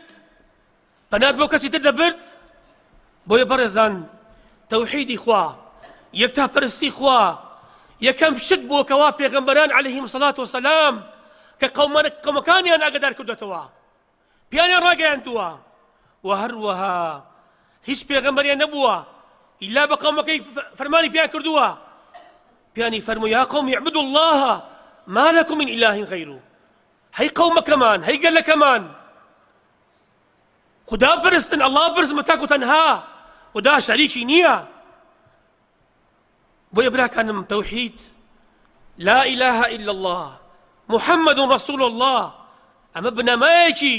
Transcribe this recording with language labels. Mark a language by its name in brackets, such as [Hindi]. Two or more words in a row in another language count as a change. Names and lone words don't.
[Central Kurdish] پەنات بۆ کەسی تر دەبرد بۆیە بەڕێزان تەوحیدی خوا یەکتاپەرستی خوا یەکەم شت بووە کەوا پێغەمبەران [Arabic] عەلەیهیم سەڵات وسەلام [Central Kurdish] کە قەومەکانیان ئاگادار کردوێتەوە پیانیان ڕاگەیاندووە و هەروەها هیچ پێغەمبەریان نەبووە ئیلا بە قەومەکەی فەرمانی پیان کردووە پیانی فەرمووی [Arabic] یا قەومی اعبدوا الله ما لكم من إله غيره [Central Kurdish] هەی قەومەکەمان هەی گەلەکەمان خدا بپەرستن الله بپەرستن بە تاک و تەنها خدا شەریکی نییە بۆیە براکانم تەوحید [Arabic] لا إله إلا الله محمد رسول الله [Central Kurdish] ئەمە بنەمایەکی